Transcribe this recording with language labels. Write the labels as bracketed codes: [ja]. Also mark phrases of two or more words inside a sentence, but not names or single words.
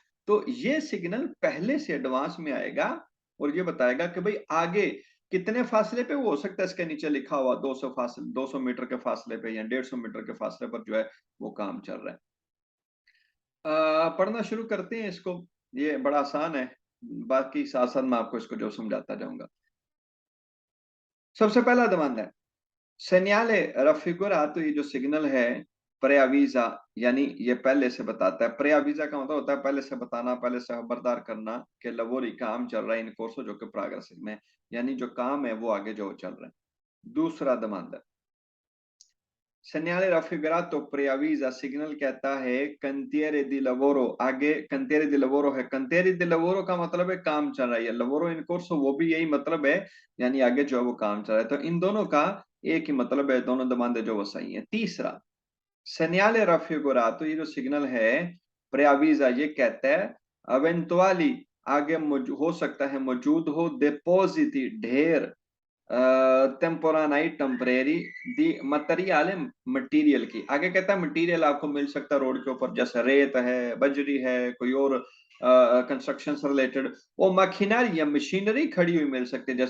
[hi] तो ये सिग्नल पहले से एडवांस में आएगा और ये बताएगा कि भाई आगे कितने फासले पे, वो हो सकता है इसके नीचे लिखा हुआ 200 मीटर के फासले पे या 150 मीटर के फासले पर जो है वो काम चल रहा है। पढ़ना शुरू करते हैं इसको। ये बड़ा आसान है, बाकी साथ साथ मैं आपको इसको जो समझाता जाऊंगा। सबसे पहला दमांदा है [it] segnale raffigurato, [hi] ये जो सिग्नल है preavvisa, यानी ये पहले से बताता है। preavvisa का मतलब होता है पहले से बताना, पहले से खबरदार करना कि lavori काम चल रहा है [it] in corso [hi] जो कि प्रोग्रेस में, यानी जो काम है वो आगे जो चल रहा है। दूसरा दमांदा [it] segnale raffigurato preavvisa, [hi] सिग्नल कहता है [it] cantiere di lavoro, [hi] आगे [it] cantiere di lavoro [hi] है। [it] cantiere di lavoro [hi] का मतलब है काम चल रहा है, [it] lavoro in corso [hi] वो भी यही मतलब है, यानी आगे जो है वो काम चल रहा है। तो इन दोनों का एक ही मतलब है, दोनों दमांदे जो वो सही है। तीसरा [it] segnale raffigurato, [hi] ये जो सिग्नल है preavvisa, ये कहता है eventuali, आगे हो सकता है मौजूद हो depositi, ढेर टेम्पोरानाई टेम्परेरी [it] di materiale, [hi] मटेरियल की, आगे कहता है मटेरियल आपको मिल सकता है रोड के ऊपर, जैसे रेत है, बजरी है, कोई और कंस्ट्रक्शन से रिलेटेड, वो मशीनरी या मशीनरी खड़ी हुई मिल सकती है।